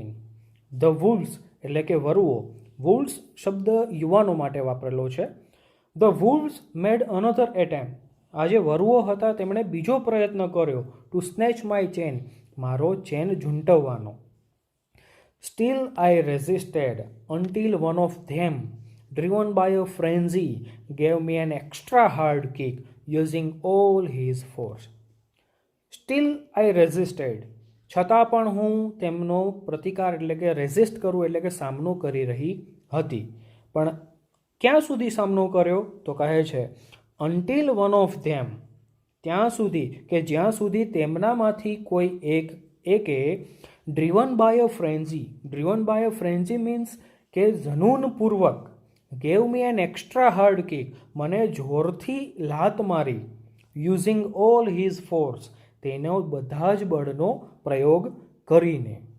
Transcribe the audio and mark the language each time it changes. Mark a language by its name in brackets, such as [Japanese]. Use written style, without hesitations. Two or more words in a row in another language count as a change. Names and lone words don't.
[English] The wolves [Gujarati] એટલે કે વરુઓ, વુલ્વ્સ શબ્દ યુવાનો માટે વાપરેલો છે. [English] The wolves made another attempt, [Gujarati] આ જે વરુઓ હતા તેમણે બીજો પ્રયત્ન કર્યો. [English] to snatch my chain, [Gujarati] મારો ચેન ઝૂંટવવાનો. [English] Still I resisted until one of them, driven by a frenzy, gave me an extra hard kick using all his force. Still I resisted, [Gujarati] છતાં પણ હું તેમનો પ્રતિકાર એટલે કે રેઝિસ્ટ કરું એટલે કે સામનો કરી રહી હતી. પણ ક્યાં સુધી સામનો કર્યો તો કહે છે [English] until one of them, [Gujarati] ત્યાં સુધી કે જ્યાં સુધી તેમનામાંથી કોઈ એકે [English] driven by a frenzy, driven by a frenzy [Gujarati] મીન્સ કે જનૂનપૂર્વક, [English] gave me an extra hard kick, [Gujarati] મને જોરથી લાત મારી. [English] using all his force, [Gujarati] તેનો બધા જ બળનો પ્રયોગ કરીને.